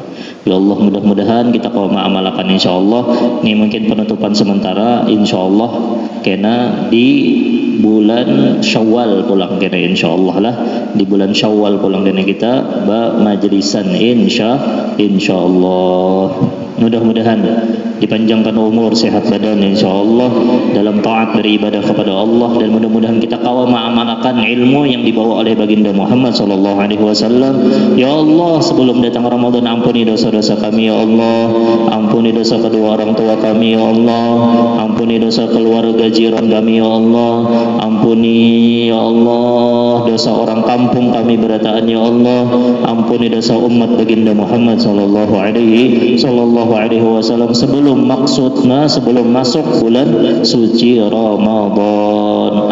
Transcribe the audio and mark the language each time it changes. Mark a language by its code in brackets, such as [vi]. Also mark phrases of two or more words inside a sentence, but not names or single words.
[ar] يا الله [bjn] mudah-mudahan kita kalau mengamalkan insyaallah ini mungkin penutupan sementara insyaallah kena di bulan Syawal pulang kena insyaallah lah di bulan Syawal pulang kena kita majlisan insyaallah mudah-mudahan dipanjangkan umur sehat badan insyaallah dalam taat beribadah kepada Allah dan mudah-mudahan kita kawal mengamalkan ilmu yang dibawa oleh baginda Muhammad [ar] صلى الله عليه وسلم. يا الله [bjn] sebelum datang Ramadan ampuni dosa-dosa kami [ar] يا الله, [bjn] ampuni dosa kedua orang tua kami [ar] يا الله, [bjn] ampuni dosa keluarga jiran kami [ar] يا الله, [bjn] ampuni [ar] يا الله [bjn] dosa orang kampung kami berataan [ar] يا الله, [bjn] ampuni dosa umat baginda Muhammad [ar] صلى الله عليه وسلم [bjn] sebelum maksudnya sebelum masuk bulan suci Ramadan.